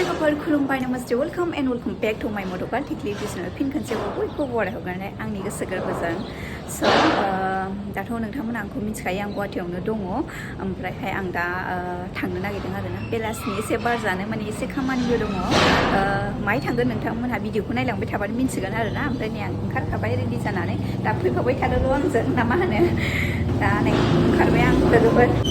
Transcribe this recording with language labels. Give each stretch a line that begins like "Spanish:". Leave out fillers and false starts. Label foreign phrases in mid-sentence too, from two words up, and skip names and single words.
Bodo: लोगोफोर खुलुमबाय नमस्ते
English: welcome and welcome back to my
Bodo: मट'कार थिकलि बिसनो फिन खनसेबाव बयखौबो बराय हरनानै आंनि गोसो गोरबोजों स' दाथ' नोंथांमोना आंखौ मिथिखायो आं गुवाहाटीयावनो दङ ओमफ्रायहाय आं दा थांनो नागिरदों आरोना बेलासिनि एसे बार जानो माने एसे खामानिबो दङ माहाय थांगोन नोंथांमोनहा भिडिअखौ नायलांबाय थाबानो मिन्थिगोन आरोना ओमफ्राय नै आं ओंखारखाबाय रेडि जानानै दा फैफाबाय थादोल' आंजों ना मा होनो दा नै ओंखारबाय आं लोगोफोर